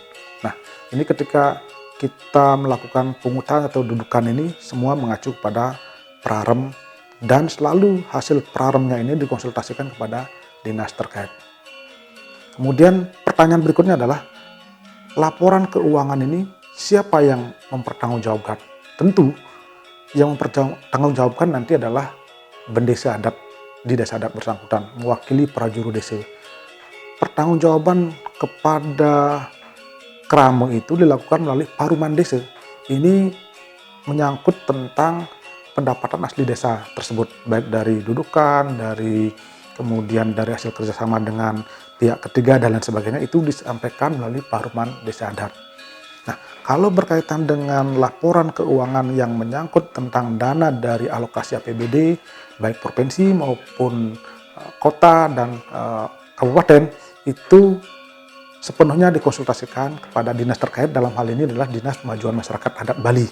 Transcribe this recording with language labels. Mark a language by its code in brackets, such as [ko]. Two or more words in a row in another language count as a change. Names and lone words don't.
[id] Nah, ini ketika kita melakukan pungutan atau dudukan ini semua mengacu kepada praram, dan selalu hasil praramnya ini dikonsultasikan kepada dinas terkait. Kemudian pertanyaan berikutnya adalah laporan keuangan ini siapa yang mempertanggungjawabkan? Tentu yang mempertanggungjawabkan nanti adalah bendesa adat di desa adat bersangkutan, mewakili prajuru desa. Pertanggungjawaban kepada krame itu dilakukan melalui paruman desa. Ini menyangkut tentang pendapatan asli desa tersebut, baik dari dudukan, kemudian dari hasil kerjasama dengan pihak ketiga dan lain sebagainya, itu disampaikan melalui paruman desa adat. Nah, kalau berkaitan dengan laporan keuangan yang menyangkut tentang dana dari alokasi APBD, baik provinsi maupun kota dan kabupaten, itu sepenuhnya dikonsultasikan kepada dinas terkait, dalam hal ini adalah Dinas Kemajuan Masyarakat Adat Bali.